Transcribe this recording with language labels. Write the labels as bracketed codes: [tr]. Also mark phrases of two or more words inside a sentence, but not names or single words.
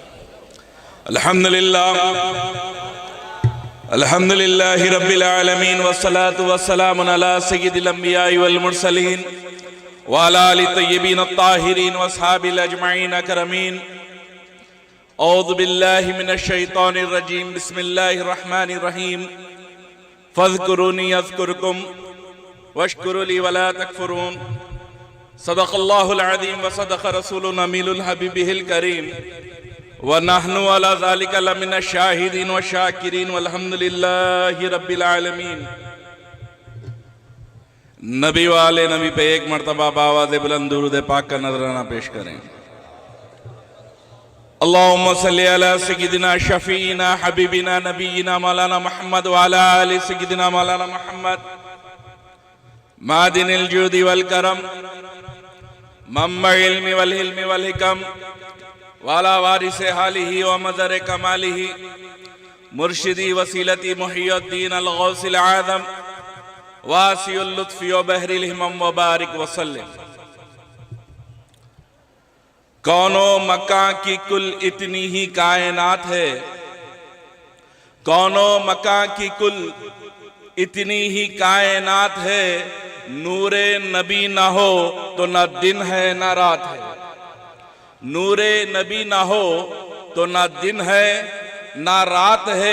[ar] الحمد لله رب العالمين والصلاة والسلام على سيد الأنبياء والمرسلين وعلى آل طيبين الطاهرين وأصحاب أجمعين أكرمين. أعوذ بالله من الشيطان الرجيم. بسم الله الرحمن الرحيم. فاذكروني أذكركم واشكروا لي ولا تكفرون. صدق الله العظيم وصدق رسول النبي الحبيب الكريم ونحن على ذلك لمن الشاهدين وشاكرين والحمد لله رب العالمين. [hi] नबी वाले नबी पे एक मरतबा बावाज़े बुलंद दुरूद पाक का नजराना पेश करें। [ar] اللهم صل على سيدنا شفيعنا حبيبنا نبينا مولانا محمد وعلى آل سيدنا مولانا محمد معدن الجود والكرم منبع العلم والحلم والحكم وآله وارث حاله ومظهر كماله مرشدي وسيلتي محي الدين الغوث الأعظم واسع اللطف وبحر الهمم وبارك وسلم. [hi] कौनो मकां की कुल इतनी ही कायनात है, कौनो मकां की कुल इतनी ही कायनात है। नूरे नबी ना हो तो ना दिन है ना रात है, नूरे नबी ना हो तो ना दिन है ना रात है।